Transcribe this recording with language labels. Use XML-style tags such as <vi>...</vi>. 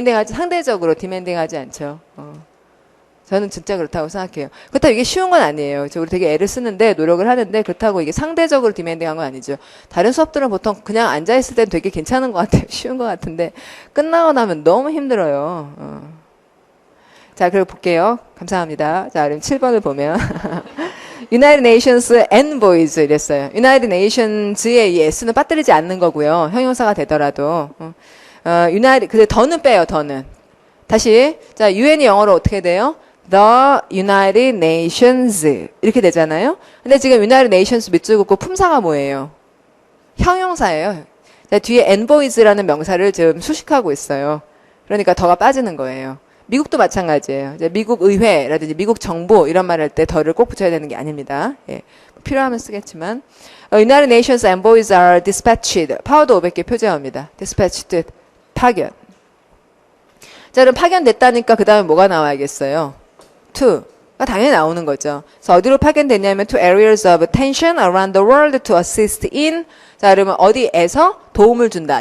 <ko>상대적으로 디멘딩하지 않죠. 저는 진짜 그렇다고 생각해요. 그렇다고 이게 쉬운 건 아니에요. 우리 되게 애를 쓰는데, 노력을 하는데, 그렇다고 이게 상대적으로 디멘딩한 건 아니죠. 다른 수업들은 보통 그냥 앉아있을 땐 되게 괜찮은 것 같아요. 쉬운 것 같은데, 끝나고 나면 너무 힘들어요. 자, 그리고 볼게요. 감사합니다. 자, 그럼 7번을 보면.</ko> <en>United Nations envoys</en> <ko>이랬어요. United Nations의 이 S는 빠뜨리지 않는 거고요. 형용사가 되더라도. 근데 더는 빼요, 더는. 다시. 자, UN이 영어로 어떻게 돼요?</ko> <en>The United Nations.</en> <ko>이렇게 되잖아요. 근데 지금 United Nations 밑줄 긋고 품사가 뭐예요? 형용사예요. 자, 뒤에 envoys라는 명사를 지금 수식하고 있어요. 그러니까 더가 빠지는 거예요. 미국도 마찬가지예요. 이제 미국 의회라든지 미국 정부 이런 말 할 때 더를 꼭 붙여야 되는 게 아닙니다. 예. 필요하면 쓰겠지만.</ko> <en>United Nations envoys are dispatched.</en> <ko>파워드 500개 표제어입니다. dispatched. 파견. 자, 그럼 파견됐다니까 그 다음에 뭐가 나와야겠어요? to 당연히 나오는 거죠. 그래서 어디로 파견됐냐면</ko> <en>to areas of attention around the world to assist in.</en> <ko>자, 그러면 어디에서 도움을 준다.</ko>